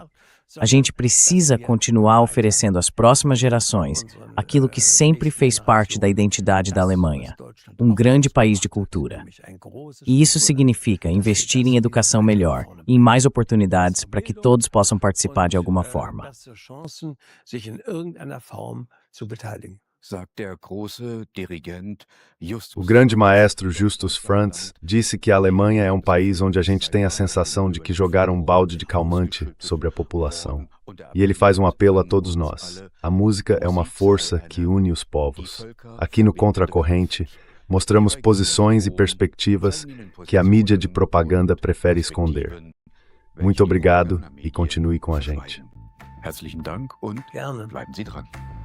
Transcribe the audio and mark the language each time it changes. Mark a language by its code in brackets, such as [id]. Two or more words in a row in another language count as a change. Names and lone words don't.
[pt] A gente precisa continuar oferecendo às próximas gerações aquilo que sempre fez parte da identidade da Alemanha, um grande país de cultura. E isso significa investir em educação melhor e em mais oportunidades para que todos possam participar de alguma forma. [de] Sagt der große Dirigent Justus. [pt] O grande maestro Justus Franz disse que a Alemanha é um país onde a gente tem a sensação de que jogaram um balde de calmante sobre a população. E ele faz um apelo a todos nós. A música é uma força que une os povos. Aqui no Contracorrente, mostramos posições e perspectivas que a mídia de propaganda prefere esconder. Muito obrigado e continue com a gente. [de] Herzlichen Dank und Gerne. bleiben Sie dran.